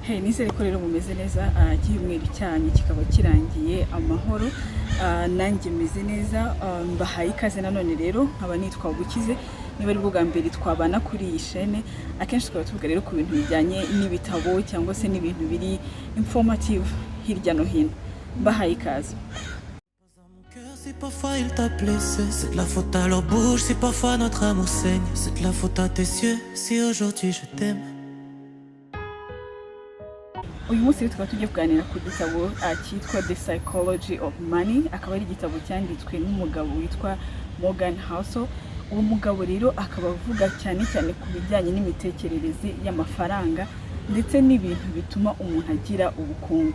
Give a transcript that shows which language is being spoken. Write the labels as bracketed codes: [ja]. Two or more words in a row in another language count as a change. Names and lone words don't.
[rw] nizere ko rero mumeze neza cyumweru cyane kikaba kirangiye amahoro nanjye meze neza mbahaye ikaze nanone rero nkaba nitwa Bukize niba ari bwo mbere twabana kuri iyi chaîne akenshi twaba tuvuga rero ku bintu bijyanye n'ibitabo cyangwa se n'ibintu biri informative hirya no hino mbahaye ikaze. [fr] Si parfois il t'a blessé, c'est de la faute à leur bouche. Si parfois notre amour saigne, c'est de la faute à tes yeux. Si aujourd'hui je t'aime. [rw] Uyu munsi tukaba tugiye kuganira ku gitabo cyitwa The Psychology of Money, akaba ari igitabo cyanditswe n'umugabo witwa Morgan Housel. Uwo mugabo rero akaba avuga cyane cyane ku bijyanye n'imitekerereze y'amafaranga ndetse n'ibintu bituma umuntu agira ubukungu.